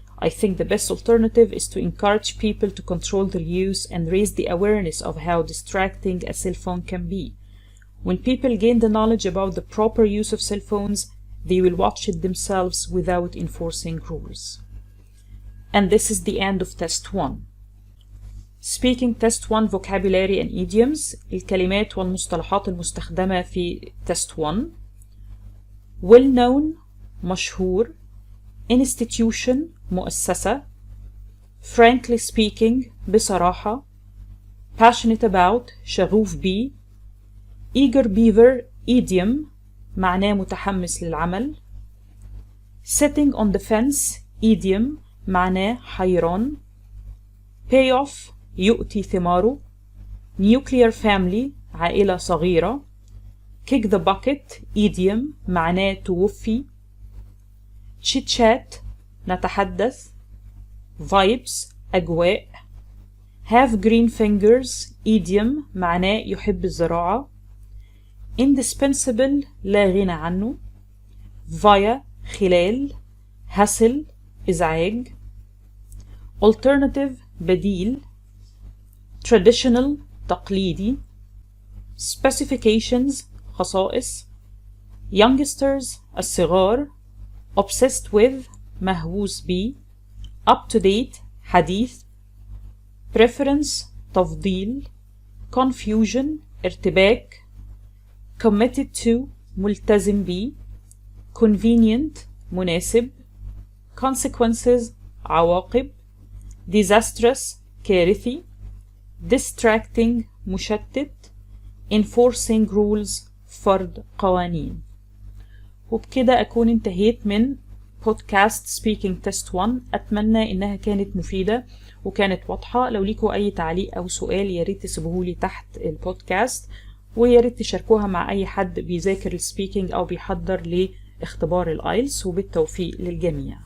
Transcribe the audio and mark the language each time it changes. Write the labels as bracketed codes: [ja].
[en] I think the best alternative is to encourage people to control their use and raise the awareness of how distracting a cell phone can be. When people gain the knowledge about the proper use of cell phones, they will watch it themselves without enforcing rules. And this is the end of Test 1. Speaking Test 1 Vocabulary and Idioms. [ar] الكلمات والمصطلحات المستخدمة في Test 1. [en] Well known مشهور. Institution مؤسسة. Frankly speaking بصراحة. Passionate about [ar] شغوف بي. [en] Eager beaver idiom [ar] معناه متحمس للعمل. [en] Sitting on the fence idiom [ar] معناه حيران. Payoff يؤتي ثماره. [en] Nuclear family [ar] عائلة صغيرة. [en] Kick the bucket idiom [ar] معناه توفي. [en] Chit chat نتحدث. Vibes أجواء. Have green fingers idiom [ar] معناه يحب الزراعة. Indispensable لا غنى عنه. [en] Via خلال. Hassle إزعاج. Alternative بديل. Traditional تقليدي. Specifications خصائص. Youngsters الصغار. Obsessed with [ar] مهووس بي. [en] Up to date حديث. Preference تفضيل. Confusion ارتباك. Committed to [ar] ملتزم بي. [en] Convenient مناسب. Consequences عواقب. Disastrous كارثي. Distracting مشتت. Enforcing rules [ar] فرض قوانين. وبكده أكون انتهيت من بودكاست Speaking Test 1. أتمنى إنها كانت مفيدة وكانت واضحة. لو ليكوا أي تعليق أو سؤال ياريت تسيبوهولي تحت البودكاست، وياريت تشاركوها مع أي حد بيذاكر السبيكينج أو بيحضر لاختبار الآيلتس، وبالتوفيق للجميع.